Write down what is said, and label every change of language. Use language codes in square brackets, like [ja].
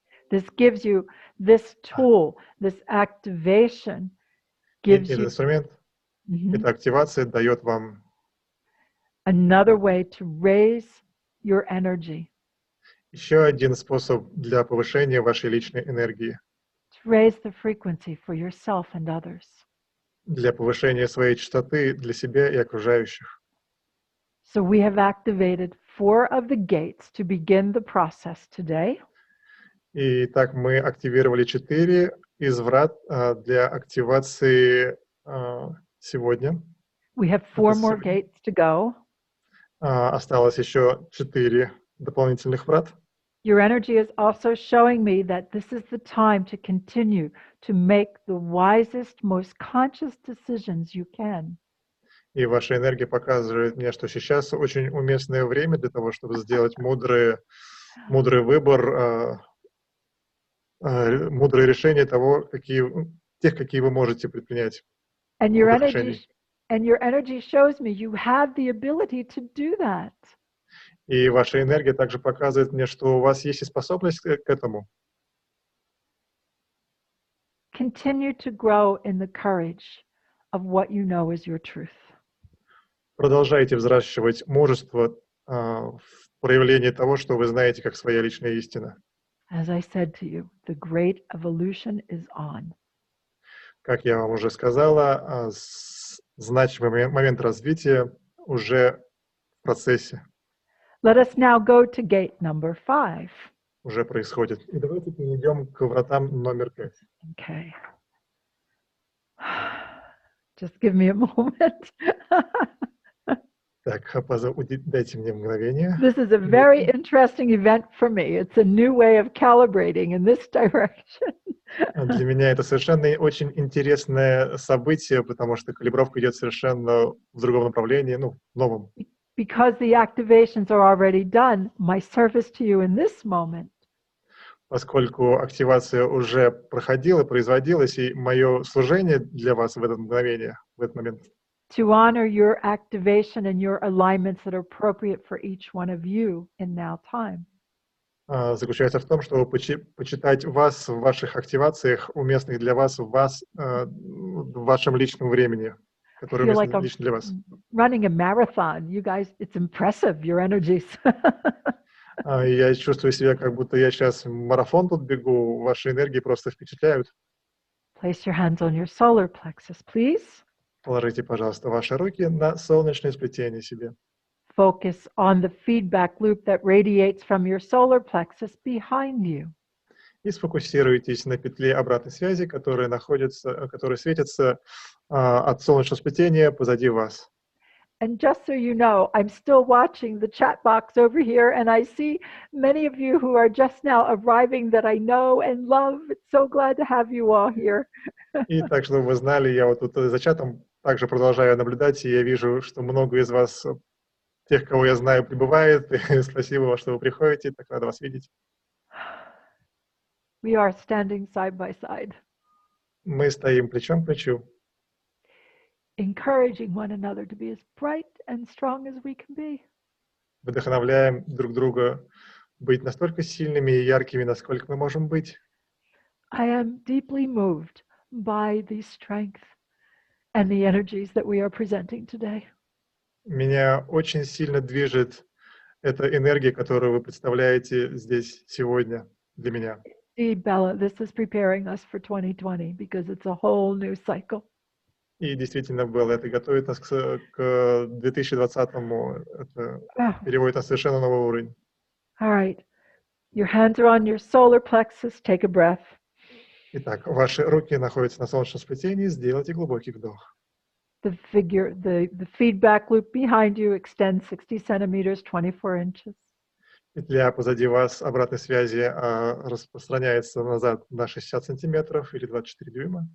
[en] This gives you this tool, this activation gives [ru] этот [en] you [ru] инструмент, эта активация дает вам [en] another way to raise your energy, [ru] еще один способ для повышения вашей личной энергии, [en] to raise the frequency for yourself and others. [ru] для повышения своей частоты для себя и окружающих. [en] So we have activated 4 of the gates to begin the process today. [ru] И так мы активировали 4 из врат для активации сегодня. [en] We have 4 more gates to go. [ru] Осталось еще 4 дополнительных врат. [en] Your energy is also showing me that this is the time to continue to make the wisest, most conscious decisions you can. [ru] И ваша энергия показывает мне, что сейчас очень уместное время для того, чтобы сделать мудрый выбор, мудрое решение того, какие вы можете предпринять. [en] And your energy shows me you have the ability to do that. [ru] И ваша энергия также показывает мне, что у вас есть и способность к этому. [en] Continue to grow in the courage of what you know is your truth. [ru] Продолжайте взращивать мужество в проявлении того, что вы знаете как своя личная истина. [en] As I said to you, the great evolution is on. [ru] Как я вам уже сказала, значимый момент развития уже в процессе. [en] Let us now go to gate number 5. [ru] Уже происходит. И давайте перейдем к вратам номер 5. [en] Okay. Just give me a moment. [ru] Так, дайте мне мгновение. [en] This is a very interesting event for me. It's a new way of calibrating in this direction. [ru] Для меня это совершенно очень интересное событие, потому что калибровка идет совершенно в другом направлении, в новом. [en] Because the activations are already done, my service to you in this moment. [ru] Поскольку активация уже проходила, производилась, и мое служение для вас в это мгновение, в этот момент. [en] To honor your activation and your alignments that are appropriate for each one of you in now time. [ru] Заключается в том, чтобы почитать вас в ваших активациях, уместных для вас, в вашем личном времени, которое уместно лично для вас. [en] Running a marathon, you guys, it's impressive, your energies. [ru] Я чувствую себя, как будто я сейчас марафон тут бегу, ваши энергии просто впечатляют. [en] Place your hands on your solar plexus, please. [ru] Положите, пожалуйста, ваши руки на солнечное сплетение себе. [en] Focus on the feedback loop that radiates from your solar plexus behind you. [ru] И сфокусируйтесь на петле обратной связи, которая светится от солнечного сплетения позади вас. [en] And just so you know, I'm still watching the chat box over here, and I see many of you who are just now arriving that I know and love. It's so glad to have you all here. [ru] И так, чтобы вы знали, я вот тут за чатом также продолжаю наблюдать, и я вижу, что много из вас, тех, кого я знаю, прибывает. И спасибо вам, что вы приходите, так рада вас видеть. [en] We are standing side by side. [ru] Мы стоим плечом к плечу. [en] Encouraging one another to be as bright and strong as we can be. [ru] Вдохновляем друг друга быть настолько сильными и яркими, насколько мы можем быть. [en] I am deeply moved by the strength and the energies that we are presenting today. [ru] Меня очень сильно движет эта энергия, которую вы представляете здесь сегодня для меня. [en] Indeed, Bella, this is preparing us for 2020 because it's a whole new cycle. [ru] И действительно, Белла, это готовит нас к 2020-му, это переводит нас на совершенно новый уровень. [en] All right. Your hands are on your solar plexus. Take a breath. [ru] Итак, ваши руки находятся на солнечном сплетении, сделайте глубокий вдох. [en] The feedback loop behind you extends 60 centimeters, 24 inches. [ru] Петля позади вас обратной связи распространяется назад на 60 сантиметров или 24 дюйма.